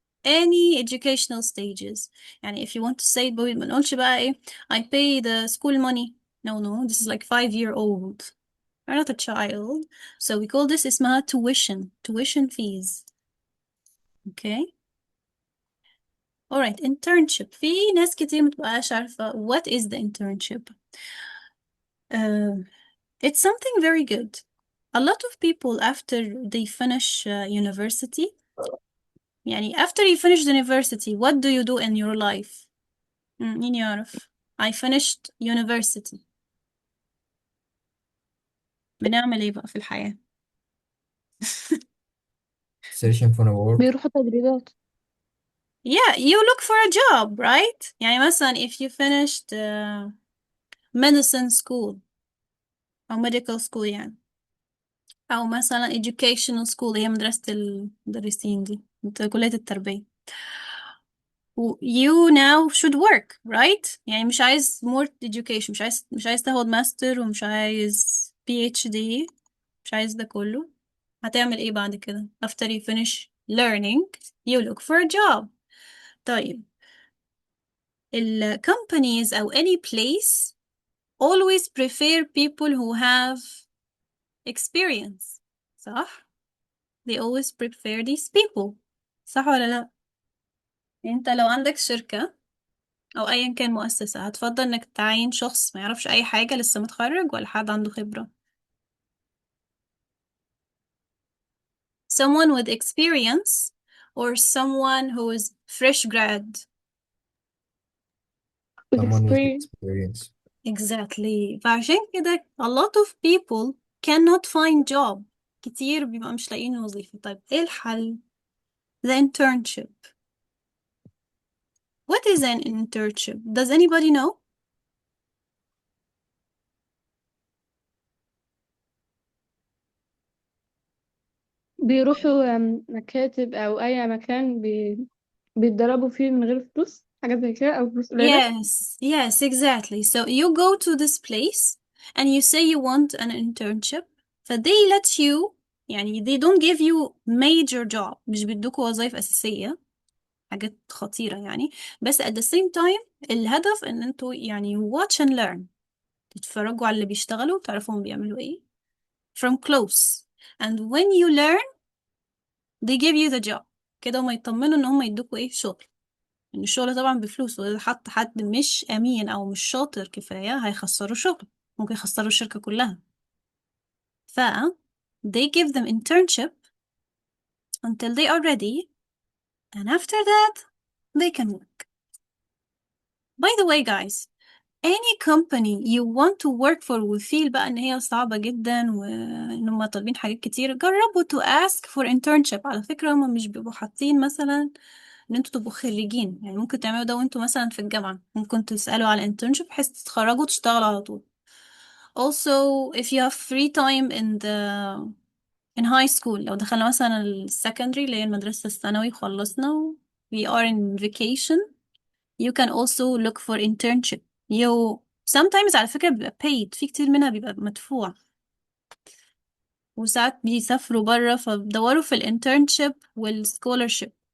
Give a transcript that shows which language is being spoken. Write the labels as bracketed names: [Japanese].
[English] any educational stages. يعني if you want to say it [Arabic] ما نقولش بقى ايه [English] I pay the school money. No, no, this is like 5-year-old. You're not a child. So we call this اسمها tuition fees. Okay. Alright, internship. [Arabic] في ناس كتير متبقاش عارفة [English] what is the internship. Uh, it's something very good. A lot of people after they finish university, يعني after you finish the university, what do you do in your life? [Arabic] مين يعرف؟ [English] I finished university. [Arabic] بنعمل ايه بقى في الحياة؟ [English] searching for a work. [Arabic] بيروحوا تدريبات. [English] Yeah, you look for a job, right? [Arabic] يعني مثلا [English] if you finished medicine school [Arabic] أو [English] medical school [Arabic] يعني أو مثلا [English] educational school [Arabic] هي مدرسة المدرسين دي كلية التربية. [English] You now should work, right? [Arabic] يعني مش عايز [English] more education، [Arabic] مش عايز تاخد ماستر ومش عايز PhD، مش عايز ده كله. هتعمل ايه بعد كده؟ [English] After you finish learning, you look for a job. طيب ال companies أو any place always prefer people who have experience. صح؟ They always prefer these people. [Arabic] صح ولا لا؟ انت لو عندك شركة أو أيا كان مؤسسة هتفضل إنك تعين شخص ما يعرفش أي حاجة لسه متخرج ولا حد عنده خبرة؟ [English] Someone with experience or someone who is fresh grad? Someone with experience. experience. Exactly. [Arabic] فعشان كده [English] a lot of people cannot find job. [Arabic] كتير بيبقى مش لاقيين وظيفة. طيب ايه الحل؟ The internship. [English] What is an internship? Does anybody know? [Arabic] بيروحوا مكاتب أو أي مكان بيتدربوا فيه من غير فلوس، حاجات زي كده، أو فلوس قليلة. [English] Yes, yes, exactly. So you go to this place and you say you want an internship. فthey let you يعني they don't give you major job. [Arabic] مش بيدوكوا وظائف أساسية، حاجات خطيرة يعني. بس [English] at the same time [Arabic] الهدف ان انتوا يعني [English] watch and learn، [Arabic] تتفرجوا على اللي بيشتغلوا وتعرفوا هم بيعملوا ايه [English] from close. And when you learn they give you the job. [Arabic] كده هما يطمنوا ان هم يدوكوا ايه شغل. ان الشغل طبعا بفلوس، واذا حط حد مش امين او مش شاطر كفاية هيخسروا شغل، ممكن يخسروا الشركة كلها. [English] ف they give them internship until they are ready, and after that they can work. By the way guys, any company you want to work for [Arabic] وفيل بقى ان هي صعبة جدا وان هم طالبين حاجات كتير، جربوا [English] to ask for internship. [Arabic] على فكرة هم مش بيبقوا حاطين مثلا ان انتوا تبقوا خريجين، يعني ممكن تعملوا ده وانتوا مثلا في الجامعة، ممكن تسألوا على internship بحيث تتخرجوا وتشتغلوا على طول. [English] Also if you have free time in high school، [Arabic] لو دخلنا مثلا السكندري اللي هي المدرسة الثانوي خلصنا [English] we are in vacation، you can also look for internship. you sometimes [Arabic] على فكرة بيبقى [English] paid، [Arabic] في كتير منها بيبقى مدفوع، وساعات بيسافروا برا فدوروا في الانترنشيب والسكولرشيب.